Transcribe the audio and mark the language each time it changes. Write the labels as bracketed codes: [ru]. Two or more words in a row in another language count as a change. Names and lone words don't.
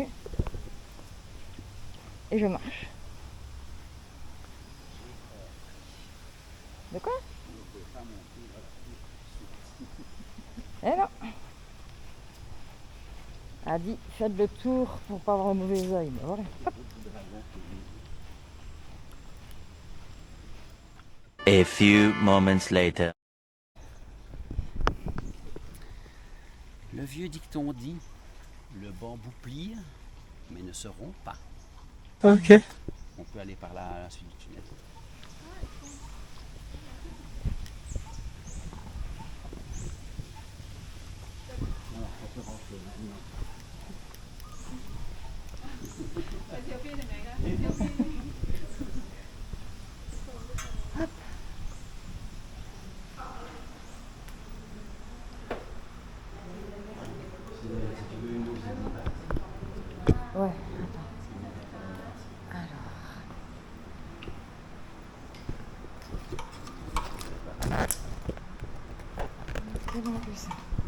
[fr] Et je marche. De quoi? Eh non. A dit, faites le tour pour pas avoir un mauvais oeil. Ben voilà. Hop. [en] A few moments later. [fr] Le vieux dicton dit le bambou plie, mais ne se rompt pas. Ok. On peut aller par là à la suite du tunnel. Voilà, on peut rentrer maintenant. [th] ไปเที่ยวพี่ถึงไหนคะเที่ยวพี่ [fr] Si Ouais, attends. Alors. C'est bon plus ça.